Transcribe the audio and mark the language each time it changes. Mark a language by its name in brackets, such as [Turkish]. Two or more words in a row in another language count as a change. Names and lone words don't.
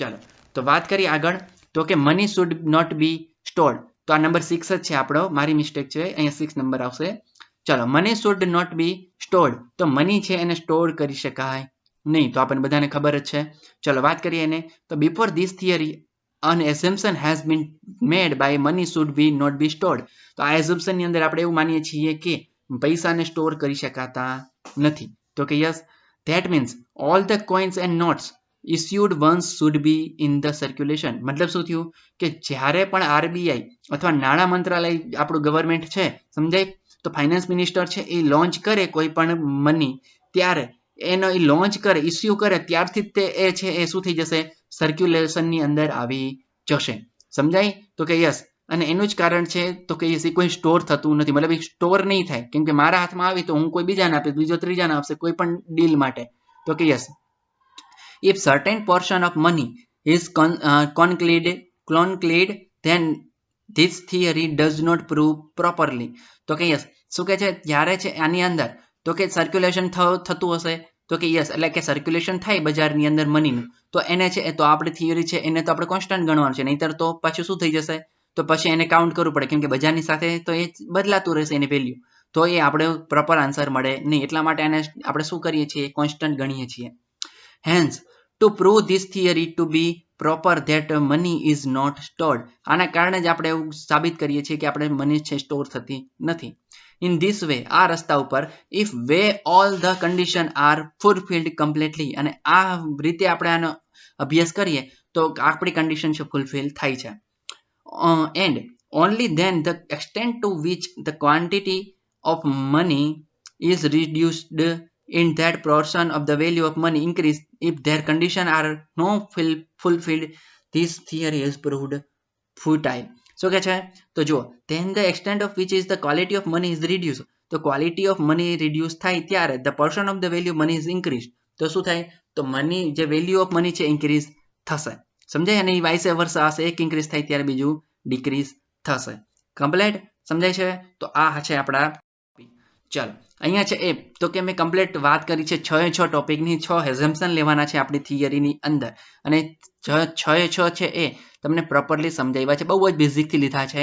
[Gujarati] ચાલો, તો વાત કરીએ આગળ તો કે [English] money should not be stored. [Gujarati] તો આ નંબર 6 જ છે આપણો, મારી મિસ્ટેક છે, અહીંયા 6 નંબર આવશે. [English] ચલો, money should not be stored. [Gujarati] તો મની છે એને સ્ટોર કરી શકાય નહીં, તો આપણને બધાને ખબર જ છે. ચલો વાત કરીએ એને. તો [English] before this theory an assumption has been made by money should be not be stored. [Gujarati] તો આ assumption ની અંદર આપણે એવું માનીએ છીએ કે પૈસાને સ્ટોર કરી શકાતા નથી. તો કે યસ, [English] that means all the coins and notes issued once should be in the circulation. [Gujarati] મતલબ શું થયું કે જ્યારે પણ આરબીઆઈ અથવા નાણાં મંત્રાલય આપણું ગવર્મેન્ટ છે, સમજાય, તો [English] finance minister [Gujarati] છે એ લોન્ચ કરે કોઈ પણ મની, ત્યારે એનો એ લોન્ચ કરે, ઇસ્યુ કરે, ત્યારથી તે એ છે એ શું થઈ જશે, સર્ક્યુલેશનની અંદર આવી જશે. સમજાય? તો કે યસ, અને એનું જ કારણ છે તો કે એ કોઈ સ્ટોર થતું નથી, મતલબ સ્ટોર નહીં થાય, કેમ કે મારા હાથમાં આવી તો હું કોઈ બીજાને આપીશ, બીજો ત્રીજાને આપશે કોઈ પણ ડીલ માટે. તો કે યસ, [English] if certain portion of money is concluded then this theory does not prove properly. [Gujarati] તો કે યસ, શું કે છે, ત્યારે છે આની અંદર તો કે સર્ક્યુલેશન થતું હશે, તો કે યસ, એટલે કે સર્ક્યુલેશન થાય બજારની અંદર મનીનું, તો એને છે તો આપણી થિયરી છે એને તો આપણે કોન્સ્ટન્ટ ગણવાનું છે, નહીતર તો પાછું શું થઈ જશે, તો પછી એને કાઉન્ટ કરવું પડે, કેમ કે બજારની સાથે તો એ બદલાતું રહેશે એની વેલ્યુ, તો એ આપણે [English] proper answer [Gujarati] મળે નહીં. એટલા માટે એને આપણે શું કરીએ છીએ, કોન્સ્ટન્ટ ગણીએ છીએ. [English] હેન્સ to prove this theory to be proper that money is not stored. [Gujarati] આના કારણે જ આપણે એવું સાબિત કરીએ છીએ કે આપણે મની છે સ્ટોર થતી નથી. [English] In this way, [Gujarati] આ રસ્તા ઉપર [English] if way all the condition are fulfilled completely, [Gujarati] અને આ રીતે આપણે આનો અભ્યાસ કરીએ તો આપણી કન્ડિશન છે ફૂલફિલ થાય છે. [English] And only then the extent to which the quantity of money is reduced in that portion of the value of money increase, if their condition are not fulfilled, this theory is proved futile. [Gujarati] શું કે છે, તો જુઓ, [English] then the extent of which is the quality of money is reduced. તો quality of money reduce [Gujarati] થાય ત્યારે [English] the portion of the value money is increased. [Gujarati] તો શું થાય, તો મની જે [English] value of money [Gujarati] છે ઇન્ક્રીઝ થશે. સમજાય? અને એ [English] vice versa [Gujarati] હશે, એક ઇન્ક્રીઝ થાય ત્યારે બીજું ડિક્રીઝ થશે. કમ્પ્લીટ સમજાય છે? તો આ છે આપણા. ચાલો, અહીંયા છે એ તો કે મેં કમ્પ્લીટ વાત કરી છે 6 ટોપિકની, 6 એઝમ્પશન લેવાના છે આપણી થિયરીની અંદર, અને 6 છે એ તમને પ્રોપરલી સમજાવ્યા છે, બહુ જ બેઝિકથી લીધા છે.